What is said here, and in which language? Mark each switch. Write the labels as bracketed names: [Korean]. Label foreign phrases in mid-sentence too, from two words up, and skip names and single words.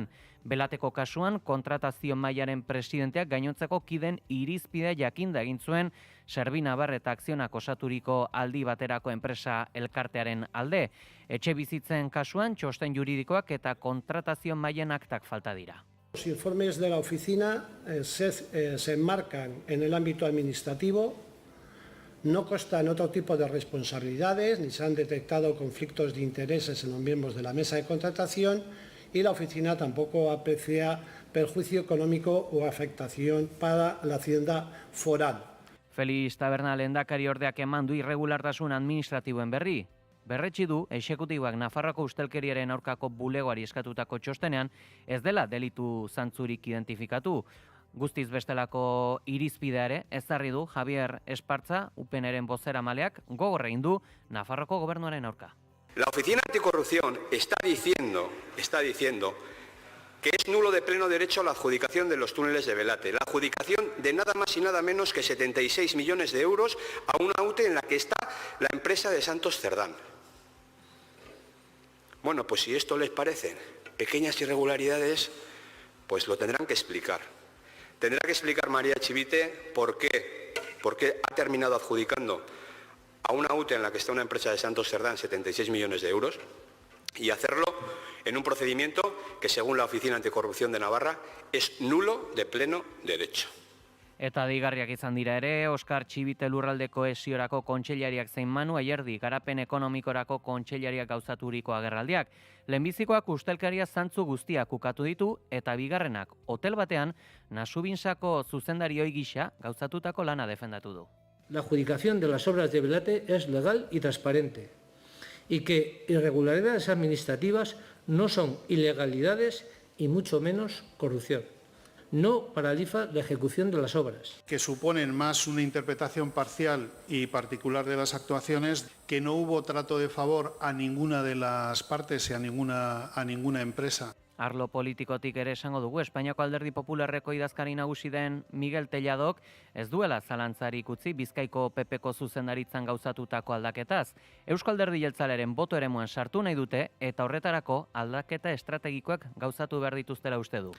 [Basque] Belateko kasuan kontratazio mailaren presidenteak gainontzeko kiden irizpidea jakinda egin zuen Serbinabar eta Akzionak osaturiko aldi baterako enpresa elkartearen alde. Etxe bizitzen kasuan txosten juridikoak eta kontratazio mailen aktak falta dira. [Spanish] Los informes de la oficina se enmarcan en el ámbito administrativo. No constan otro tipo de responsabilidades, ni se han detectado conflictos de intereses en los miembros de la mesa de contratación y la oficina tampoco aprecia perjuicio económico o afectación para la hacienda foral. [Basque] Felix Taberna lehendakari ordeak eman du irregulartasun administratiboen berri. Berretsi du, exekutiboak Nafarroako ustelkeriaren aurkako bulegoari eskatutako txostenean ez dela delitu zantzurik identifikatu. Guztiz bestelako irizpidea ere ezarri du Javier Espartza, UPNren bozeramaleak gogor egin du Nafarroako gobernuaren aurka. [Spanish] La Oficina Anticorrupción está diciendo que es nulo de pleno derecho la adjudicación de los túneles de Belate, la adjudicación de nada más y nada menos que 76 millones de euros a una UTE en la que está la empresa de Santos Cerdán. Bueno, pues si esto les parecen pequeñas irregularidades, pues lo tendrán que explicar. Tendrá que explicar María Chivite por qué ha terminado adjudicando a una UTE en la que está una empresa de Santos Cerdán 76 millones de euros y hacerlo en un procedimiento que, según la Oficina Anticorrupción de Navarra, es nulo de pleno derecho. [Basque] Eta deigarriak izan dira ere, Oskar Txibite lurralde kohesiorako kontseilariak zein Manu Ayerdi garapen ekonomikorako kontseilariak gauzaturiko agerraldiak. Lehenbizikoak ustelkeria zantzu guztiak ukatu ditu eta bigarrenak hotel batean Nasubinsako zuzendari ohi gisa gauzatutako lana defendatu du. [Spanish] La adjudicación de las obras de Belate es legal y transparente y que irregularidades administrativas no son ilegalidades y mucho menos corrupción. No paraliza la ejecución de las obras. Que suponen más una interpretación parcial y particular de las actuaciones, que no hubo trato de favor a ninguna de las partes y a ninguna empresa. [Basque] Arlo politikotik ere esango dugu, Espainiako Alderdi Popularreko idazkari nagusi den Miguel Telladok ez duela zalantzarik utzi Bizkaiko PPko zuzendaritzan gauzatutako aldaketaz. Eusko Alderdi Jeltzalearen boto eremuan sartu nahi dute eta horretarako aldaketa estrategikoak gauzatu behar dituztela uste du.